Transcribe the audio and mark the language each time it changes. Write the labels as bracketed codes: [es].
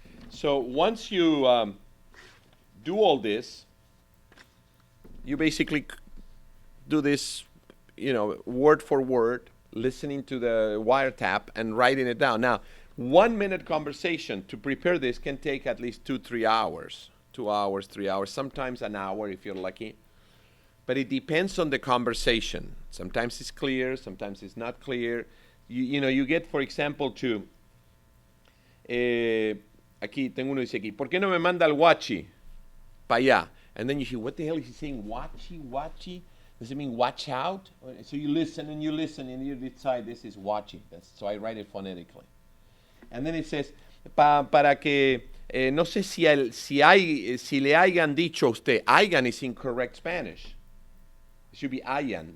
[en] So once you do all this, you basically do this, you know, word for word, listening to the wiretap and writing it down. Now, 1 minute conversation to prepare this can take at least 2-3 hours. 2 hours, 3 hours, sometimes an hour if you're lucky. But it depends on the conversation. Sometimes it's clear, sometimes it's not clear. You know, you get, for example, to... [es] aquí, tengo uno dice aquí, ¿por qué no me manda el guachi para allá? [en] And then you hear, what the hell is he saying? Wachi? Does it mean watch out? So you listen and you decide this is wachi. So I write it phonetically. And then it says, [es] para que, no sé si le hayan dicho a usted, [en] hayan is incorrect Spanish. It should be hayan.